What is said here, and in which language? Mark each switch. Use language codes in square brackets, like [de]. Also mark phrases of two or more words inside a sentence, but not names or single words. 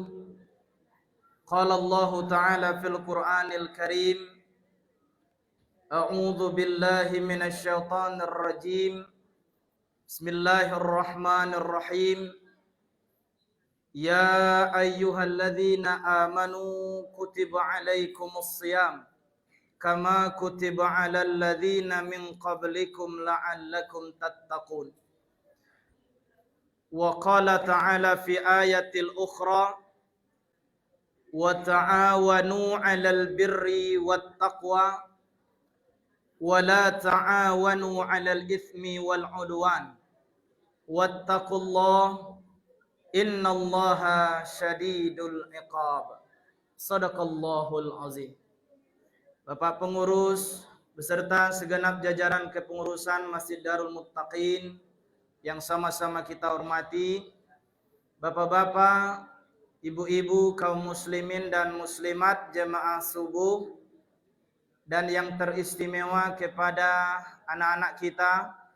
[ar] قال الله تعالى في القرآن الكريم، أعوذ بالله من الشيطان الرجيم. بسم الله الرحمن الرحيم. يا أيها الذين آمنوا كتب عليكم الصيام كما كتب على الذين من قبلكم لعلكم تتقون. وقال تعالى في آية الأخرى وتعاونوا على البر والتقوى ولا تعاونوا على الإثم والعدوان واتقوا الله إن الله شديد العقاب. صدق الله العظيم. [id] Bapak pengurus beserta segenap jajaran kepengurusan Masjid Darul Muttaqin yang sama-sama kita hormati, bapak-bapak, ibu-ibu, kaum muslimin dan muslimat, jemaah subuh, dan yang teristimewa kepada anak-anak kita,